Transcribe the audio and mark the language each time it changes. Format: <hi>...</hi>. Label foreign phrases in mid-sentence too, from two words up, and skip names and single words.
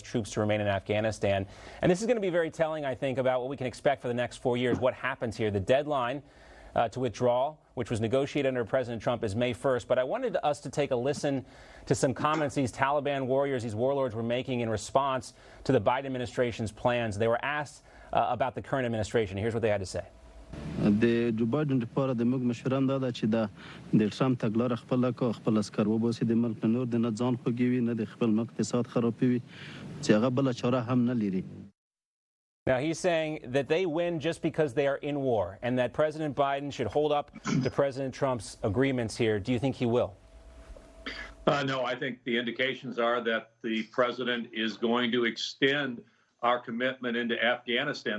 <en>troops to remain in Afghanistan. And this is going to be very telling, I think, about what we can expect for the next 4 years, what happens here. The deadline to withdraw, which was negotiated under President Trump, is May 1st. But I wanted us to take a listen to some comments these Taliban warriors, these warlords, were making in response to the Biden administration's plans. They were asked about the current administration. Here's what they had to say.</en> <ps>د جو بایدن لپاره د موږ مشورم دا ده چې د ټرمپ تګلاره خپله کو خپل عسکر وباسي د ملک نور د نه ځان خوږوي نه د خپل ملک اقتصاد خرابوي چې هغه بل چاره هم نه لري.</ps> <en>Now, he's saying that they win just because they are in war and that President Biden should hold up to President Trump's agreements here. Do you think he will? No, I think the indications are that the president is going to extend our commitment into Afghanistan.</en>